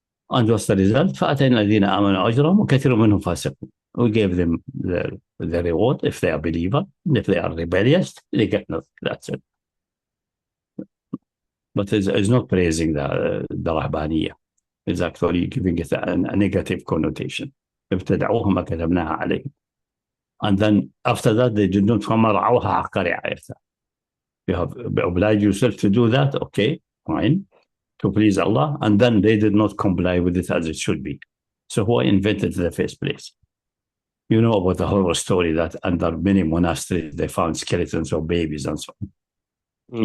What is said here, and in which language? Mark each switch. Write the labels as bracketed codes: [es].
[en] And what's the result? [ar] فَأَتَيْنَا الَّذِينَ آمَنُوا أَجْرَهُمْ وَكَثِيرٌ مِّنْهُمْ فَاسِقُونَ. [en] We gave them the reward if they are believer. If they are rebellious, they get nothing. That's it. But it's not praising the Rahbaniyya. It's actually giving it a negative connotation. [ar] ابتدعوها ما كتبناها عليهم. [en] And then after that, they did not [ar] رعوها حق رعايتها. [en] You have obliged yourself to do that, okay, fine, to please Allah, and then they did not comply with it as it should be. So who invented in the first place? You know about the horror story that under many monasteries they found skeletons of babies and so on.